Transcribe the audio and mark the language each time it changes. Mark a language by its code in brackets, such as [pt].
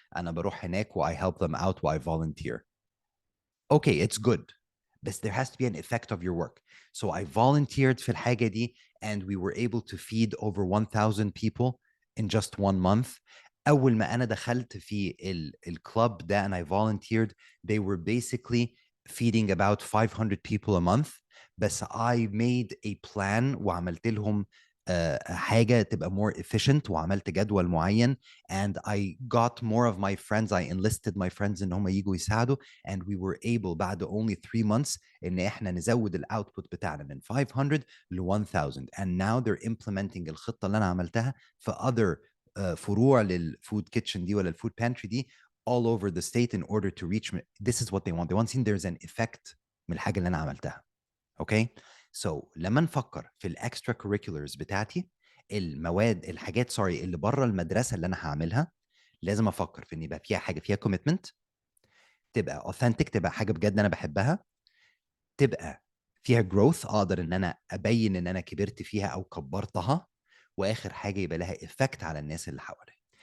[ar] انا بروح هناك [en] و I help them out و I volunteer. Okay, it's good, but there has to be an effect of your work. So I volunteered [ar] في الحاجة دي, [en] and we were able to feed over 1,000 people in just 1 month. [ar] أول ما أنا دخلت في الكلub ده [en] and I volunteered, they were basically feeding about 500 people a month. بس I made a plan [ar] وعملت لهم حاجة تبقى [en] more efficient, [ar] وعملت جدول معين, [en] and I got more of my friends. I enlisted my friends [ar] إن هم يجوا يساعدوا, [en] and we were able [ar] بعد only 3 months إن إحنا نزود الأوتبوت بتاعنا من 500 ل 1000. [en] And now they're implementing [ar] الخطة اللي أنا عملتها [en] في other فروع للفود كيتشن دي ولا الفود pantry دي all over the state in order to reach. This is what they want. They want to see there's an effect [ar] من الحاجة اللي أنا عملتها. Okay, so لما نفكر في الاكسترا كوريكولرز بتاعتي، المواد الحاجات سوري اللي بره المدرسه اللي انا هعملها، لازم افكر في ان يبقى فيها حاجه فيها كوميتمنت، تبقى اوثنتيك، تبقى حاجه بجد انا بحبها، تبقى فيها جروث اقدر ان انا ابين ان انا كبرت فيها او كبرتها، واخر حاجه يبقى لها افكت على الناس اللي حواليا.